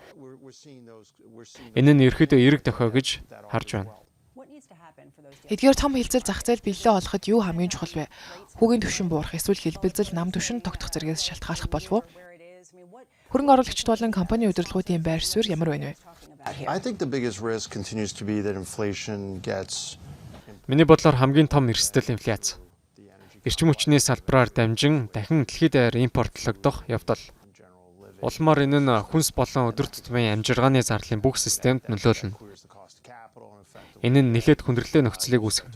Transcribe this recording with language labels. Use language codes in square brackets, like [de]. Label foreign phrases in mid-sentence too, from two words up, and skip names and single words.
[mn] Энэ нь ерөөдөө эерэг дохио гэж харж байна. Эдгээр том хилцэл зах зээл бэлээ олоход юу хамгийн чухал вэ? Хүүгийн түвшин буурах эсвэл хэлбэлзэл нам түвшин тогтох зэрэгээс шалтгааллах болов уу? Хөрөнгө оруулагчид болон компани удирдлагуудын байр суурь ямар байна вэ? [en] I think the biggest risk continues to be that inflation gets [mn] Миний бодлоор хамгийн том эрсдэл инфляц. Эрчим хүчний салбараар дамжин дахин дэлхийд даяар импортлогдох явдал. Улмаар энэ нь хүнс болон өдөр тутмын амжиргааны зарлалын бүх системд нөлөөлнө. Энэ нь нэлээд хүндрэлтэй нөхцөлийг үүсгэнэ.